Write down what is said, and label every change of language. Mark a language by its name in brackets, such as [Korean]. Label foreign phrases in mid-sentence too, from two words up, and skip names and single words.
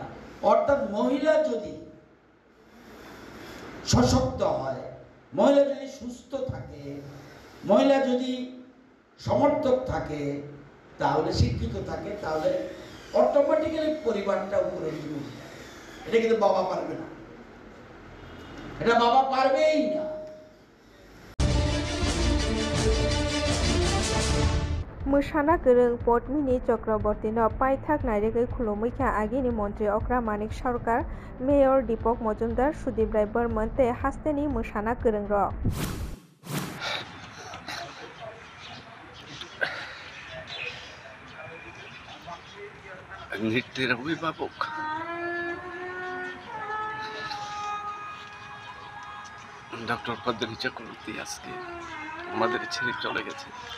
[Bangla] অর্থাৎ মহিলা যদি সশক্ত হয়, মহিলা যদি সুস্থ থাকে, মহিলা যদি সমর্থক থাকে, তাহলে শিক্ষিত থাকে, তাহলে অটোমেটিক্যালি পরিবারটা উপরে নিয়ে উঠে যায়। এটা কিন্তু বাবা পারবে না, এটা বাবা পারবেই না। [Kok Borok] मोसाना गोरों पद्मिनी चक्रवर्तीनो पाइथाक नायरेगै खुलुमैखा आगिनि मन्त्री अक्रा मानिक सरकार मेयर दीपक मजुमदार सुदीप राय बर्मन ते हास्तेनि मोसाना गोरों रक [Bangla] নৃত্যের অভিভাবক ডক্টর পদ্মিনী চক্রবর্তী আজকে আমাদের ছেড়ে চলে গেছে।